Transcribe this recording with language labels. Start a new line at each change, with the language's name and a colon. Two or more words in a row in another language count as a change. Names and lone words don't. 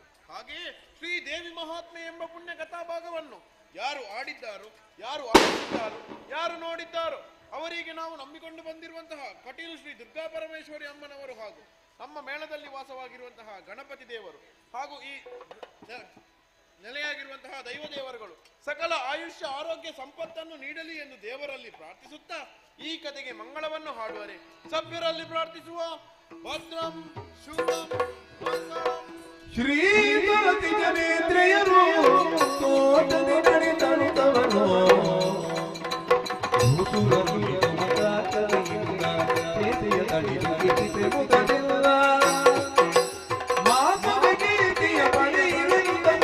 Kannada: ಹಾಗೆಯೇ ಶ್ರೀದೇವಿ ಮಹಾತ್ಮೆ ಎಂಬ ಪುಣ್ಯ ಕಥಾಭಾಗವನ್ನು ಯಾರು ಆಡಿದ್ದಾರೋ, ಯಾರು ಆಡಿದ್ದಾರೋ, ಯಾರು ನೋಡಿದ್ದಾರೋ ಅವರಿಗೆ ನಾವು ನಂಬಿಕೊಂಡು ಬಂದಿರುವಂತಹ ಕಟೀಲು ಶ್ರೀ ದುರ್ಗಾ ಪರಮೇಶ್ವರಿ ಅಮ್ಮನವರು ಹಾಗೂ ನಮ್ಮ ಮೇಳದಲ್ಲಿ ವಾಸವಾಗಿರುವಂತಹ ಗಣಪತಿ ದೇವರು ಹಾಗೂ ಈ ನೆಲೆಯಾಗಿರುವಂತಹ ದೈವ ದೇವರುಗಳು ಸಕಲ ಆಯುಷ್ಯ ಆರೋಗ್ಯ ಸಂಪತ್ತನ್ನು ನೀಡಲಿ ಎಂದು ದೇವರಲ್ಲಿ ಪ್ರಾರ್ಥಿಸುತ್ತಾ ಈ ಕಥೆಗೆ ಮಂಗಳವನ್ನು ಹಾಡುವರೆ ಸಭ್ಯರಲ್ಲಿ ಪ್ರಾರ್ಥಿಸುವ.
Sanskrit: ಭದ್ರಂ ಶುಭಂ ಮಂಗಳಂ.
Kannada: ಶ್ರೀ ಗಣಪತಿ ಜನೇಂದ್ರಿಯರು ತೋಟದಿ ನಡೆದನುತವನು ಮಾತದ ಕೀರ್ತಿಯ ಪಡೆಯುವಂತ